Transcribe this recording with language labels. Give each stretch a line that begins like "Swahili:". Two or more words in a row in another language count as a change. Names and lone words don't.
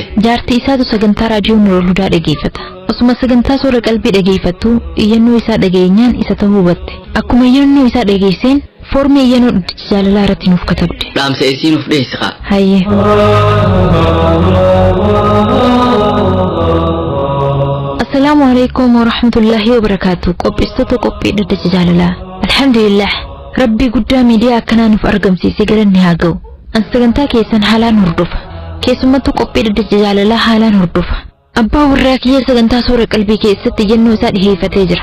Oromo: Jaartii isaatu sagantaa raadiyoo Nurul Hudaa dhageeffata. Osuma sagantaa soora qalbii dhageeffattu iyyannoo isaa dhageenyaan isa ta'uu hubatte. Akkuma iyyannoo isaa dhageesseen foormii iyyannoo dhaddacha jaalalaa irratti nuuf katabde. Dhaamsa isii nuuf dhiyeessi.
Arabic: Hayyee. السلام عليكم ورحمة الله وبركاته.
Oromo: Qopheessitoota qophii dhaddacha jaalalaa. Alhamdulillah. Rabbii guddaa miidiyaa akkanaa nuuf argamsiisee galanni haa ga'u. An sagantaa keessan haalaan hordofa. Keessumattuu qophii dhaddacha jaalalaa haalaan hordofa. Abbaa warraa kiyya sagantaa soora qalbii keessatti iyyannoo isaa dhiheeffatee jira.